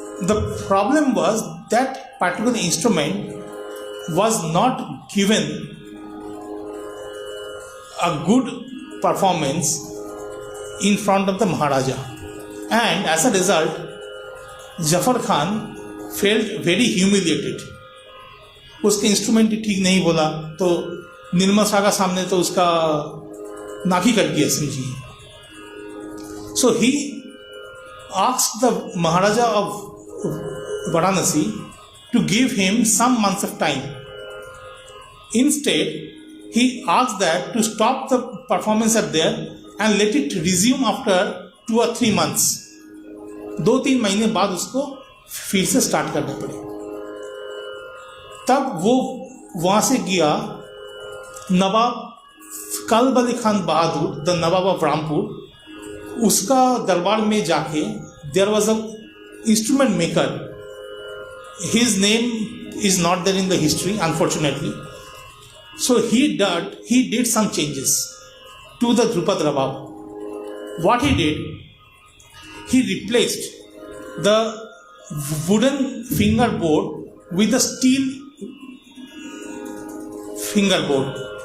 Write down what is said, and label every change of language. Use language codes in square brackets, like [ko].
[en] The problem was that particular instrument was not given a good performance in front of the Maharaja, and as a result Zafar Khan felt very humiliated. [hi] उसके instrument ठीक नहीं बोला तो निर्मल शाह का सामने तो उसका नाक ही कट गया समझिए. [en] So he asked the Maharaja of Varanasi to give him some months of time. Instead, he asked that to stop the performance at there and let it resume after 2 or 3 months. [hi] 2-3 महीने बाद उसको फिर से start करने पड़े. तब वो वहाँ से गया नवाब कल्ब अली खान बहादुर, [en] the Nawab of Rampur, [hi] उसका दरबार में जाके [en] There was a instrument maker. His name is not there in the history unfortunately. So he did some changes to the Drupad Rabab. What he did, he replaced the wooden fingerboard with a steel fingerboard.